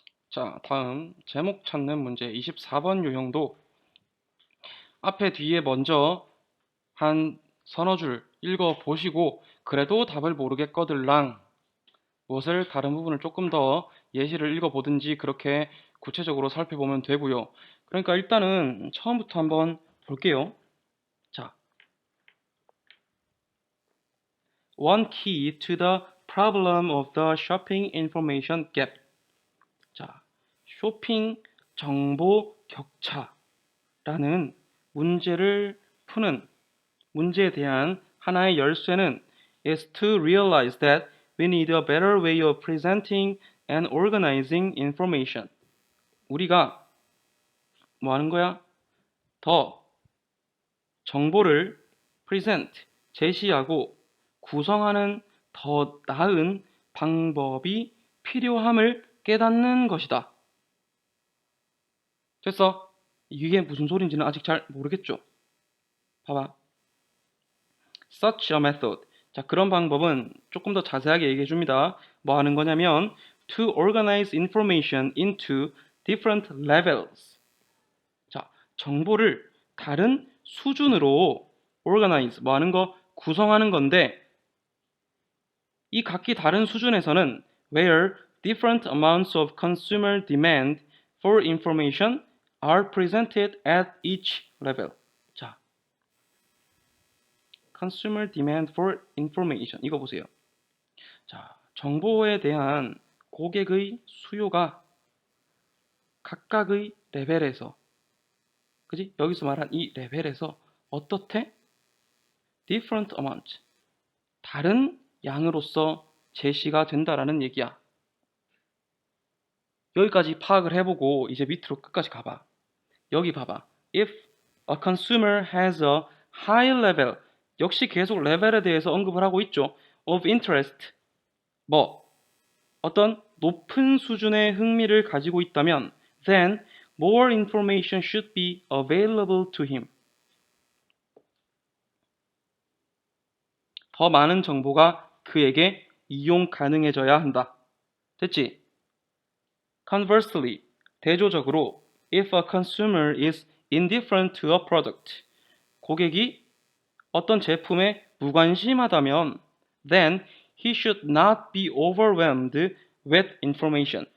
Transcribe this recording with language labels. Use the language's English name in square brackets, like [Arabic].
[Korean] 자, 다음 제목 찾는 문제 24번 유형도 앞에 뒤에 먼저 한 서너 줄 읽어보시고 그래도 답을 모르겠거들랑 무엇을 다른 부분을 조금 더 예시를 읽어보든지 그렇게 구체적으로 살펴보면 되고요. 그러니까 일단은 처음부터 한번 볼게요. [English] 자, One key to the problem of the shopping information gap. [Korean] 자, 쇼핑 정보 격차라는 문제를 푸는 문제에 대한 하나의 열쇠는 [English] is to realize that we need a better way of presenting and organizing information. [Korean] 우리가 뭐 하는 거야? 더 정보를 present, 제시하고 구성하는 더 나은 방법이 필요함을 깨닫는 것이다. 됐어? 이게 무슨 소린지는 아직 잘 모르겠죠? 봐봐. [English] Such a method. [Korean] 자, 그런 방법은 조금 더 자세하게 얘기해 줍니다. 뭐 하는 거냐면 [English] to organize information into different levels. [Korean] 자, 정보를 다른 수준으로 organize, 뭐 하는 거 구성하는 건데 이 각기 다른 수준에서는 [English] where different amounts of consumer demand for information are presented at each level. 자, consumer demand for information. [Korean] 이거 보세요. 자, 정보에 대한 고객의 수요가 각각의 레벨에서, 그지? 여기서 말한 이 레벨에서 어떻게? [English] different amount. [Korean] 다른 양으로서 제시가 된다라는 얘기야. 여기까지 파악을 해보고 이제 밑으로 끝까지 가봐. 여기 봐봐. [English] If a consumer has a high level, [Korean] 역시 계속 레벨에 대해서 언급을 하고 있죠. [English] of interest, [Korean] 뭐 어떤 높은 수준의 흥미를 가지고 있다면 [English] then more information should be available to him. [Korean] 더 많은 정보가 그에게 이용 가능해져야 한다. 됐지? [English] Conversely, [Korean] 대조적으로 [English] if a consumer is indifferent to a product, [Korean] 고객이 어떤 제품에 무관심하다면 [English] then he should not be overwhelmed with information.